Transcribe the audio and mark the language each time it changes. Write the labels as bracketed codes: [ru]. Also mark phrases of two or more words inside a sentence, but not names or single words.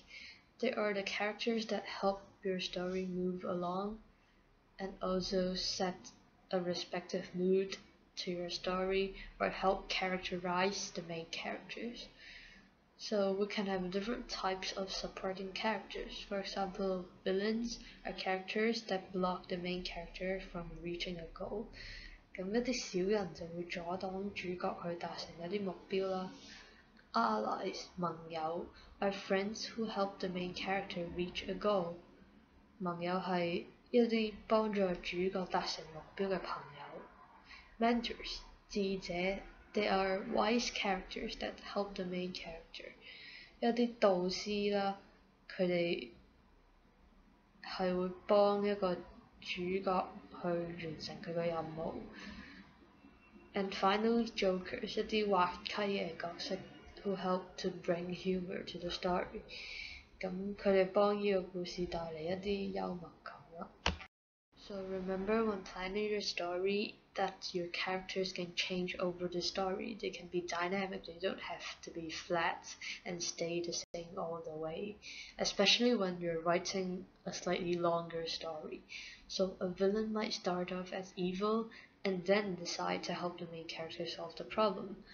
[en] They are the characters that help your story move along and also set a respective mood to your story or help characterize the main characters. So we can have different types of supporting characters. For example, villains are characters that block the main character from reaching a goal. [yue] 咁一啲小人就會阻擋主角去達成一啲目標啦。Allies, 盟友 [en] are friends who help the main character reach a goal. [yue] 盟友係一啲幫助主角達成目標嘅朋友。Mentors, 智者 [en] they are wise characters that help the main character. [yue] 一啲導師啦，佢哋係會幫一個主角去完成佢嘅任務。 [en] And finally, jokers, [yue] 一啲滑稽嘅角色 [en] who help to bring humor to the story. [yue] 咁佢哋幫呢個故事帶嚟一啲幽默感啦。 [en] So remember, when planning your story, that your characters can change over the story. They can be dynamic, they don't have to be flat and stay the same all the way, especially when you're writing a slightly longer story. So a villain might start off as evil and then decide to help the main character solve the problem.